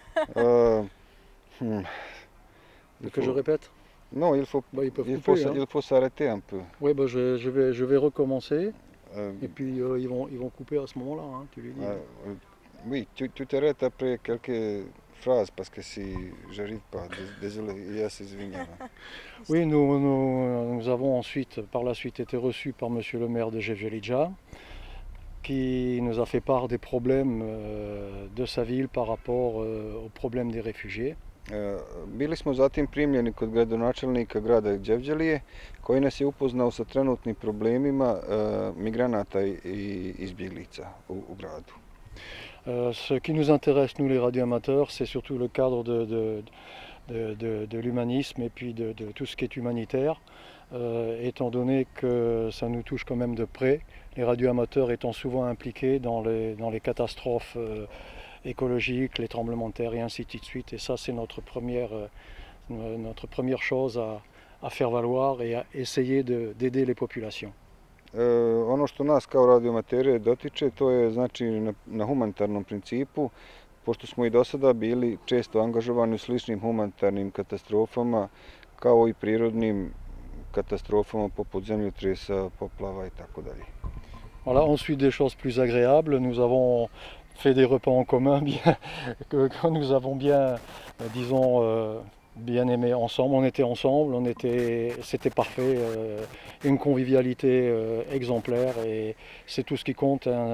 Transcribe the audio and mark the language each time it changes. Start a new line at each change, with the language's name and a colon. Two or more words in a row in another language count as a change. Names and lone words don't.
French: Que je répète? Non, il faut, Bah, ils peuvent il couper, faut, hein. il faut s'arrêter un peu. Oui, bah, je vais recommencer Euh, et puis ils vont couper à ce moment-là, hein, tu lui dis. oui, tu t'arrêtes après quelques phrases parce que si j'arrive pas, désolé,
Bosnian: я се извиняю.
French: Oui, nous avons ensuite, par la suite, été reçus par monsieur le maire de Jevgelidja, qui nous a fait part des problèmes de sa ville par rapport aux problèmes des réfugiés.
Bosnian: Bili smo zatim primljeni kod gradonačelnika grada Đevđelije koji nas je upoznao sa trenutnim problemima migranata i izbjeglica u gradu.
French: Ce qui nous intéresse, nous les radioamateurs, c'est surtout le cadre de l'humanisme et puis de tout ce qui est humanitaire, étant donné que ça nous touche quand même de près, les radioamateurs étant souvent impliqués dans les catastrophes écologiques, les tremblements de terre et ainsi de suite. Et ça, c'est notre première chose à faire valoir et à essayer d'aider les populations.
Bosnian: Ono što nas kao radioamatere dotiče, to je znači na humanitarnom principu, pošto smo i do sada bili često angažovani u sličnim humanitarnim katastrofama, kao i prirodnim katastrofama poput zemljotresa, poplava i tako dalje.
French: Voilà, ensuite des choses plus agréables, nous avons fait des repas en commun que nous avons bien, bien aimé ensemble. On était ensemble, c'était parfait, une convivialité exemplaire et c'est tout ce qui compte, hein.